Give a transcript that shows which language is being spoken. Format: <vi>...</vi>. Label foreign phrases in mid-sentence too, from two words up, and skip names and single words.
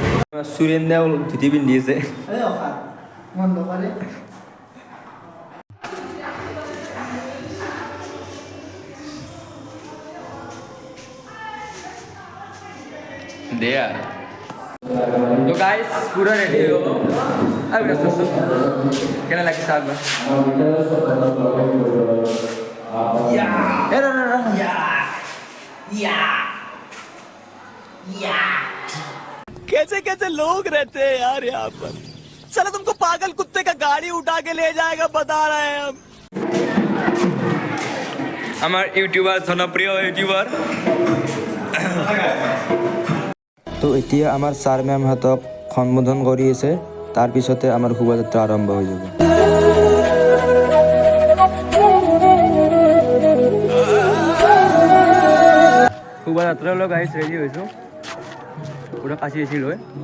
<as>সুৰেন্দ্ৰও ধুতি পিন্ধি আছে। দে আৰু তো গাইজ পুৰা ৰেডি হৈ গ'ল। কেনে লাগিছে আগবাৰ?</as> <hi>कैसे कैसे लोग रहते हैं यार यहाँ पर। चलो तुमको पागल कुत्ते का गाड़ी उठा के ले जाएगा, बता रहे हैं हम।</hi> <as>আমাৰ ইউটিউবাৰ, জনপ্ৰিয় ইউটিউবাৰ। তো এতিয়া আমাৰ ছাৰ মেমহঁতক সম্বোধন কৰি আছে, তাৰপিছতে আমাৰ শোভাযাত্ৰা আৰম্ভ হৈ যাব। শোভাযাত্ৰালৈ গাইজ ৰেডি হৈছোঁ, পুৰা কাচি আছি লৈ।</as>